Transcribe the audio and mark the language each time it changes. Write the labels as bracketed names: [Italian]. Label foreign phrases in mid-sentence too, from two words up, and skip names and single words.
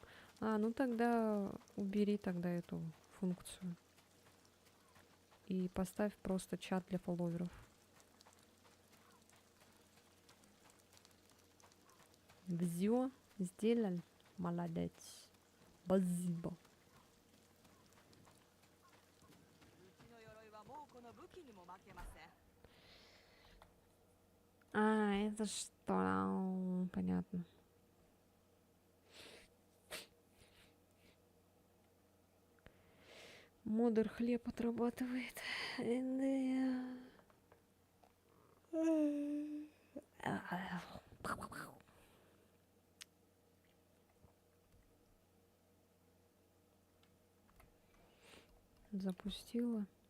[Russian] А, ну тогда убери тогда эту функцию. И поставь просто чат для фолловеров. Всё сделал. Молодец. Спасибо. [Japanese] うちの鎧はもうこの武器にも負けません。 [Russian] А, это что? Понятно. Модер хлеб отрабатывает. Запустила.